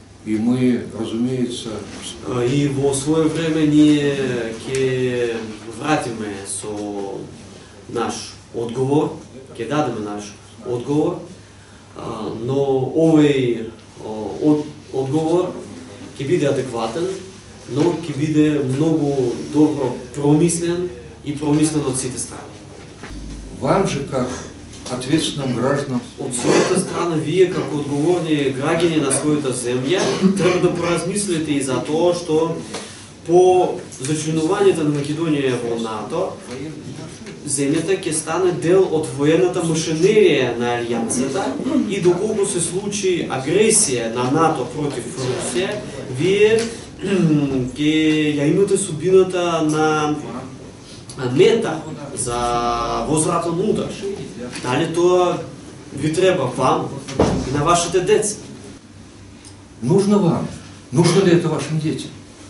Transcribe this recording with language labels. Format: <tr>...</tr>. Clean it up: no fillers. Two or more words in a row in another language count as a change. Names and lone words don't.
<ru>И мы, разумеется... И во свое время</ru> <mk>ние ќе вратиме со наш одговор, ќе дадеме наш одговор, но овој одговор ќе биде адекватен, но ќе биде многу добро промислен и промислен од сите страни.</mk> <ru>Вам же, как ответственным гражданам,</ru> <mk>Од својата страна, вие како одговорни граѓани на својата земја, треба да поразмислите и за тоа што по зачленувањето на Македонија во НАТО, земјата ќе стане дел од воената машинерија на Алијансата и доколку се случи агресија на НАТО против Русија, вие ќе ја имате судбината на мета за возвратен удар. Дали тоа ви треба вам и на вашите деца?</mk> <ru>нужно вам? Нужно ли это вашим детям?</ru>